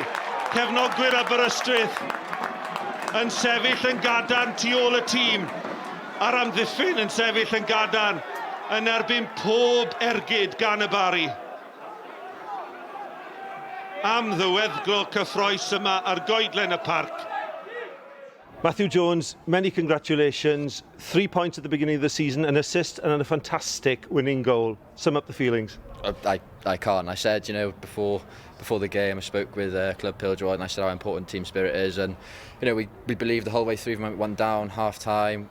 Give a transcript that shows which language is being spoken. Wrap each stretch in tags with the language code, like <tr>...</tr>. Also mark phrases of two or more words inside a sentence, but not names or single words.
<cy>Cefnogwyr Aberystwyth yn sefyll yn gadarn tu ôl y tîm. A'r amddiffyn yn sefyll yn gadarn yn erbyn pob ergyd gan y Barri. Am ddiweddglo cyffroes yma ar goedlen y parc. Matthew Jones,</cy> <en>many congratulations. 3 points at the beginning of the season, an assist and a fantastic winning goal. Sum up the feelings. I can't. I said, before the game, I spoke with Club Piljoy and I said how important team spirit is. And, we believed the whole way through from 1 down, half time.</en>